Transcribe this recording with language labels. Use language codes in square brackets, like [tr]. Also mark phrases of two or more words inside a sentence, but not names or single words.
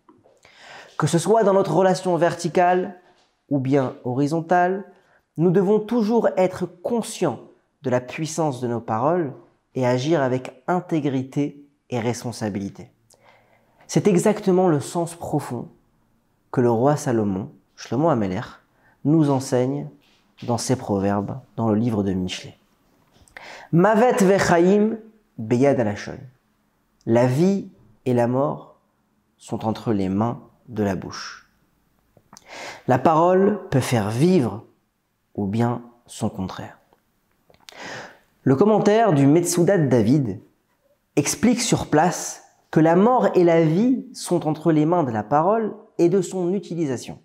[fr] Que ce soit dans notre relation verticale ou bien horizontale, nous devons toujours être conscients de la puissance de nos paroles et agir avec intégrité et responsabilité. C'est exactement le sens profond que le roi Salomon, Shlomo HaMelech, nous enseigne dans ses proverbes dans le livre de Michelet. [he] מוות וחיים ביד הלשון. [fr] La vie et la mort sont entre les mains de la bouche. La parole peut faire vivre ou bien son contraire. Le commentaire du Metsoudat David explique sur place que la mort et la vie sont entre les mains de la parole et de son utilisation.